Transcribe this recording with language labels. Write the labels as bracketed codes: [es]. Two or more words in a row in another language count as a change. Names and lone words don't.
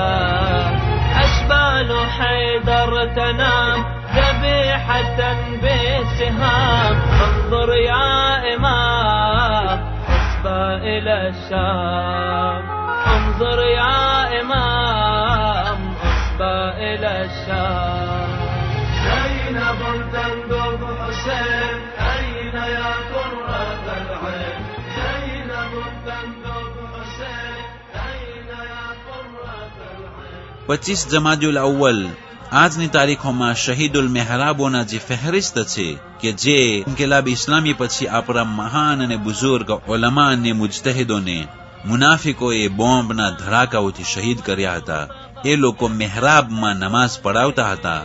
[ar] أشبال حيدر تنام ذبيحة بسهام انظر يا إمام أصبى إلى الشام انظر يا إمام أصبى إلى الشام زينب تنظر حسين أين يا قرة العين زينب تنظر حسين [gu] 25 જમાદુલ અવ્વલ આજની તારીખોમાં શહીદુલ મહેરાબોના જે ફહેરિસ્ત છે કે જે ઇન્કિલાબ ઇસ્લામી પછી આપણા મહાન અને બુઝુર્ગ ઉલમા અને મુજતહિદોને મુનાફિકોએ બોમ્બના ધડાકાઓથી શહીદ કર્યા હતા, એ લોકો મહેરાબમાં નમાઝ પઢાવતા હતા.